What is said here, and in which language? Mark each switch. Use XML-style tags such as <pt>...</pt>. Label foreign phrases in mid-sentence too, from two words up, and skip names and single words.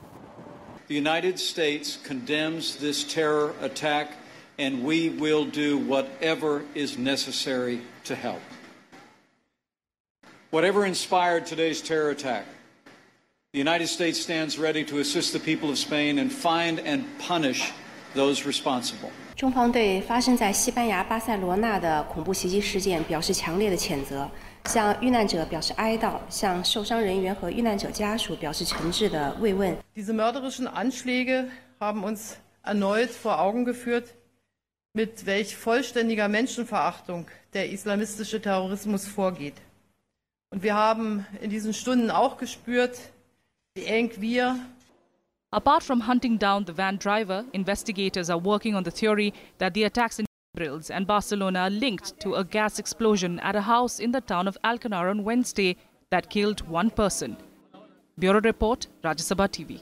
<en>The United States condemns this terror attack, and we will do whatever is necessary to help. Whatever inspired today's terror attack, the United States stands ready to assist the people of Spain and find and punish those responsible.</en> <zh>中方对发生在西班牙巴塞罗那的恐怖袭击事件表示强烈的谴责， 向遇难者表示哀悼，向受伤人员和遇难者家属表示诚挚的慰问。</zh> <de>Diese mörderischen Anschläge haben uns erneut vor Augen geführt, mit welch vollständiger Menschenverachtung der islamistische Terrorismus vorgeht. Und wir haben in diesen Stunden auch gespürt, wie eng wir.</de> <en>Apart from hunting down the van driver, investigators are working on the theory that the attacks in Brills and Barcelona are linked to a gas explosion at a house in the town of Alcanar on Wednesday that killed one person. Bureau Report, Rajya Sabha TV.</en>